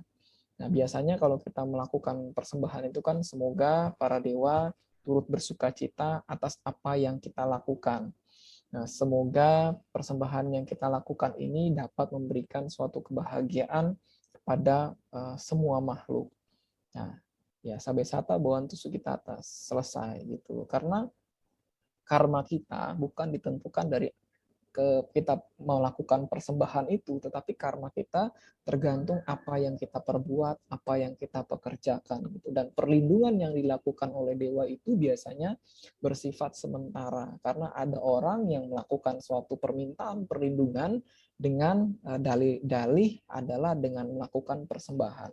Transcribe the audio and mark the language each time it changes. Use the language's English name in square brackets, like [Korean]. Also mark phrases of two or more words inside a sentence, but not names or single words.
[Indonesian] Nah, biasanya kalau kita melakukan persembahan itu kan semoga para dewa turut bersuka cita atas apa yang kita lakukan. Nah, semoga persembahan yang kita lakukan ini dapat memberikan suatu kebahagiaan kepada semua makhluk. Nah, ya [Pali] sabe sata bawantu sukitata, [Indonesian] selesai gitu. Karena karma kita bukan ditentukan dari kita melakukan persembahan itu, tetapi karma kita tergantung apa yang kita perbuat, apa yang kita pekerjakan gitu. Dan perlindungan yang dilakukan oleh dewa itu biasanya bersifat sementara, karena ada orang yang melakukan suatu permintaan perlindungan dengan dalih-dalih adalah dengan melakukan persembahan.